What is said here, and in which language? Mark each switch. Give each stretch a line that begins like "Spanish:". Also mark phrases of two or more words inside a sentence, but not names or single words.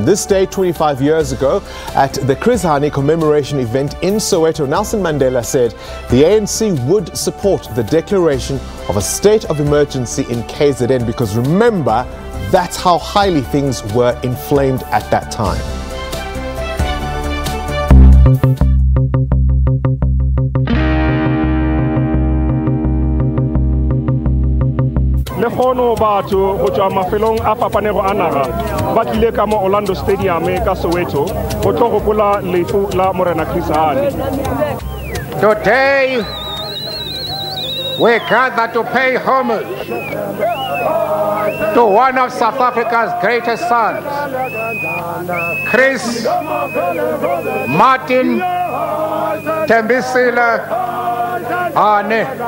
English: This day, 25 years ago, at the Chris Hani commemoration event in Soweto, Nelson Mandela said the ANC would support the declaration of a state of emergency in KZN because, remember, that's how highly things were inflamed at that time.
Northern Sotho: Le kgono batho go tswa mafelong a fapanego a naga ba tlile ka mo Orlando Stadium ka Soweto go tlo gopola lefu la Morena Chris Hani.
English: Today we gather to pay homage to one of South Africa's greatest sons, Chris Martin Tembisile Hani.